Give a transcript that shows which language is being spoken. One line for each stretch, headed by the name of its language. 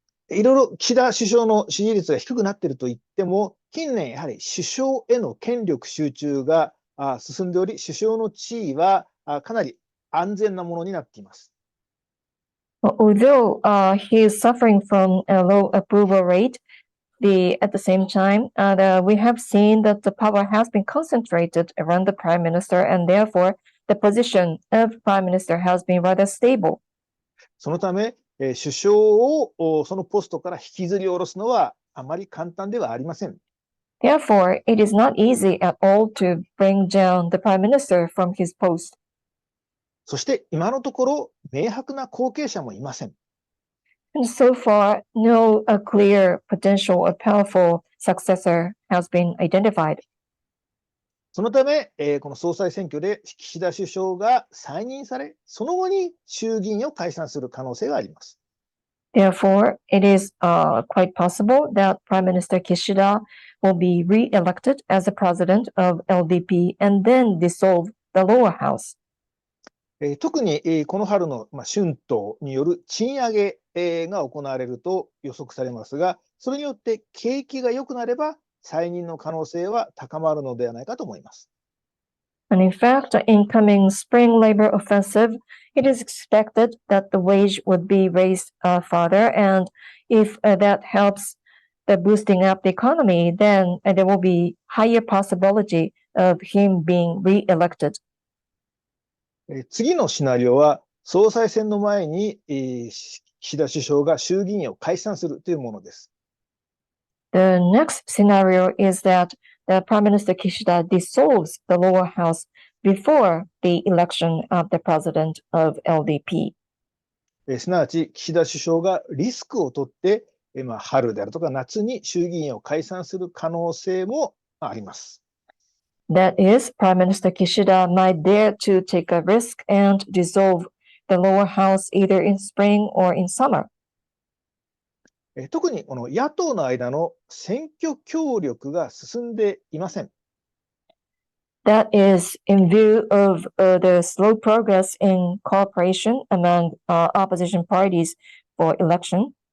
Japanese: いろいろ岸田首相の支持率が低くなっていると言っても、近年やはり首相への権力集中が進んでおり、首相の地位はかなり安全なものになっています。
English: Although he is suffering from a low approval rate, at the same time, we have seen that the power has been concentrated around the prime minister, and therefore the position of prime minister has been rather stable.
Japanese: そのため、首相をそのポストから引きずり下ろすのはあまり簡単ではありません。
English: Therefore, it is not easy at all to bring down the prime minister from his post.
Japanese: そして今のところ明白な後継者もいません。
English: And so far, no clear potential or powerful successor has been identified.
Japanese: そのため、この総裁選挙で岸田首相が再任され、その後に衆議院を解散する可能性があります。
English: Therefore, it is quite possible that Prime Minister Kishida will be re-elected as the president of LDP and then dissolve the lower house.
Japanese: 特にこの春の春闘による賃上げが行われると予測されますが、それによって景気が良くなれば再任の可能性は高まるのではないかと思います。
English: And in fact, in coming spring labor offensive, it is expected that the wage would be raised further, and if that helps the boosting up the economy, then there will be higher possibility of him being re-elected.
Japanese: 次のシナリオは総裁選の前に岸田首相が衆議院を解散するというものです。
English: The next scenario is that the Prime Minister Kishida dissolves the lower house before the election of the president of LDP.
Japanese: すなわち岸田首相がリスクを取って春であるとか夏に衆議院を解散する可能性もあります。
English: That is, Prime Minister Kishida might dare to take a risk and dissolve the lower house either in spring or in summer.
Japanese: 特にこの野党の間の選挙協力が進んでいません。
English: That is in view of the slow progress in cooperation among opposition parties for election.